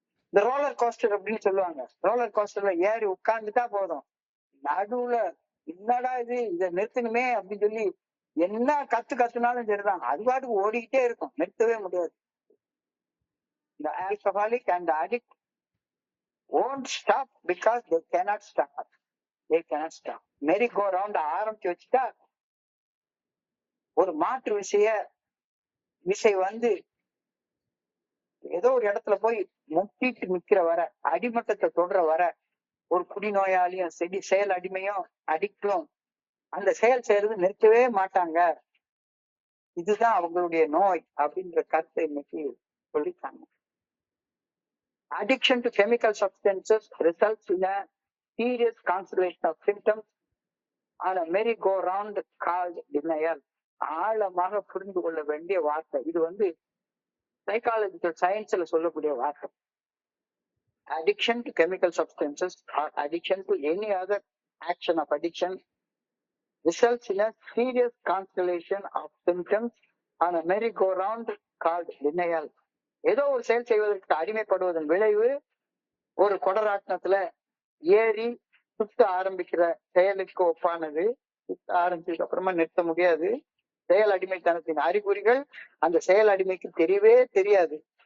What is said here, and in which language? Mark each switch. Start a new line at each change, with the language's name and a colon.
Tamil: இந்த roller coaster அப்படின்னு சொல்லுவாங்க. ரோலர் கோஸ்டர்ல ஏறி உட்கார்ந்துட்டா போதும், நடுவுல என்னடா இதை நிறுத்தணுமே அப்படின்னு சொல்லி என்ன கத்துனாலும் சரிதான், அது பாட்டுக்கு ஓடிக்கிட்டே இருக்கும், நிறுத்தவே முடியாது.
English: The alcoholic and the addict won't stop because they cannot stop.
Tamil: Mary go round ஆரம்பிச்சு வச்சுட்டா ஒரு மாற்று விசை ஏதோ ஒரு இடத்துல போய் முட்டிட்டு நிக்கிற வர, அடிமட்டத்தை தொடர வர ஒரு குடிநோயாளியும் செயல் அடிமையும் அடிக்டும் அந்த செயல் செய்யறது நிறுத்தவே மாட்டாங்க. இதுதான் அவங்களுடைய நோய் அப்படின்ற கருத்தை இன்னைக்கு சொல்லிட்டாங்க.
English: Addiction to chemical substances results in a serious constellation of symptoms on a merry-go-round called denial.
Tamil: ஆழமாக புரிந்து கொள்ள வேண்டிய வார்த்தை இது. சைக்காலஜிக்கல் சயின்ஸ்ல சொல்லக்கூடிய வார்த்தை.
English: Addiction to chemical substances or addiction to any other action of addiction results in a serious constellation of symptoms on a merry-go-round called denial.
Tamil: ஏதோ ஒரு செயல் செய்வதற்கு அடிமைப்படுவதன் விளைவு ஒரு கொடராட்டத்துல ஏறி சுத்த ஆரம்பிக்கிற செயலுக்கு ஒப்பானது. சுத்த ஆரம்பிச்சதுக்கு அப்புறமா நிறுத்த முடியாது. செயல் அடிமைத்தனத்தின் அறிகுறிகள் அந்த செயல் அடிமைக்கு தெரியவே தெரியாது.